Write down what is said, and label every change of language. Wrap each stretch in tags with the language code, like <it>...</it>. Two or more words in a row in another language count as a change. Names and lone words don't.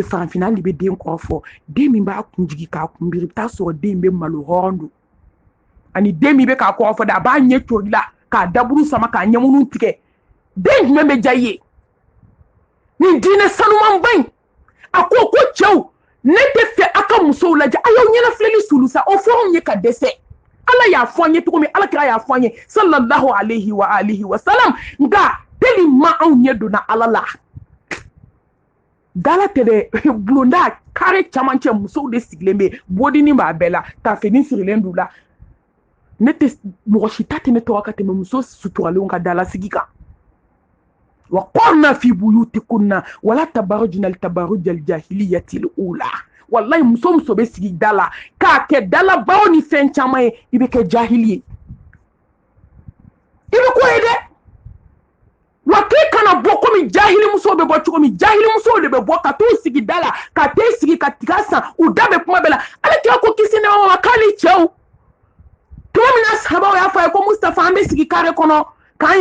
<bm>farafinna hali bɛ den kɔrɔ fɔ den min b'a kun jigi k'a kun biri i bɛ taa sɔrɔ den bɛ malo hɔrɔn don ani den min bɛ k'a kɔrɔ fɔ dɛ a b'a ɲɛ cori la k'a daburu sama k'a ɲɛmunu tigɛ den jumɛn bɛ diya i ye nin diinɛ sanumanba in a ko cɛw ne tɛ fɛ a ka musow lajɛ a y'aw ɲɛnafilɛli sulu sa o fɔ anw ye ka dɛsɛ ala y'a fɔ an ye cogo min ala kira y'a fɔ an ye</bm> <ar>صلى الله عليه وآله وسلم</ar> <bm>nka tellement anw ɲɛ donna ala la dala tɛ dɛ bulonda kare camancɛ musow de sigilen bɛ bodini b'a bɛɛ la tafini sirilen d'u la ne tɛ mɔgɔ si ta tɛ ne tɔgɔ ka tɛmɛ muso suturalenw ka dala sigi kan</bm> <ar>وقرن في بيوتكن ولا تبرجن تبرج الجاهلية الأولى والله</ar> <bm>muso bɛ sigi da la k'a kɛ dalabaw ni fɛn caman ye i bɛ kɛ jahili ye i bɛ ko ye dɛ wa k'i kana bɔ komi jahili musow bɛ bɔ cogo min jahili musow de bɛ bɔ ka t'u sigi da la ka t'e sigi ka tiga san u da bɛ kuma bɛɛ la ale kira ko kisi nɛma ma k'ale cɛw tuma min na sahabaw y'a fɔ a ye ko Mustafa an bɛ sigi kare kɔnɔ k'an</bm>